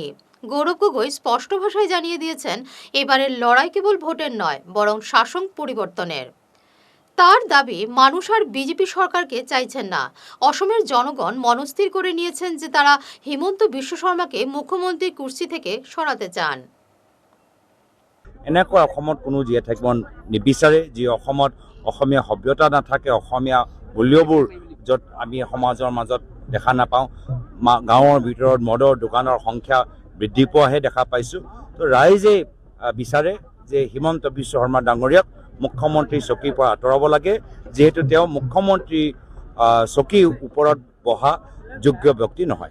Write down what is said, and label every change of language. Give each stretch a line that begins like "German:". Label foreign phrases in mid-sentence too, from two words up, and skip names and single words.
Bangla: গৌরব গগৈ স্পষ্ট ভাষায় জানিয়ে দিয়েছেন, এবারের লড়াই কেবল ভোটের নয়, বরং শাসন পরিবর্তনের। তার দাবি, মানুষ আর বিজেপি সরকারকে চাইছেন না। অসমের জনগণ মনস্থির করে নিয়েছেন যে তারা হিমন্ত বিশ্ব শর্মাকে মুখ্যমন্ত্রীর কুর্সি থেকে সরাতে চান।
Assamese: এনেকুৱা অসমত কোনো জীয়াই থাকিব নিবিচাৰে, যি অসমত অসমীয়া সভ্যতা নাথাকে, অসমীয়া মূল্যবোৰ য'ত আমি সমাজৰ মাজত দেখা নাপাওঁ। গাঁৱৰ ভিতৰত মদৰ দোকানৰ সংখ্যা বৃদ্ধি পোৱাহে দেখা পাইছোঁ। তো ৰাইজে বিচাৰে যে হিমন্ত বিশ্ব শৰ্মা ডাঙৰীয়াক মুখ্যমন্ত্ৰী চকীৰ পৰা আঁতৰাব লাগে, যিহেতু তেওঁ মুখ্যমন্ত্ৰী চকীৰ ওপৰত বহা যোগ্য ব্যক্তি নহয়।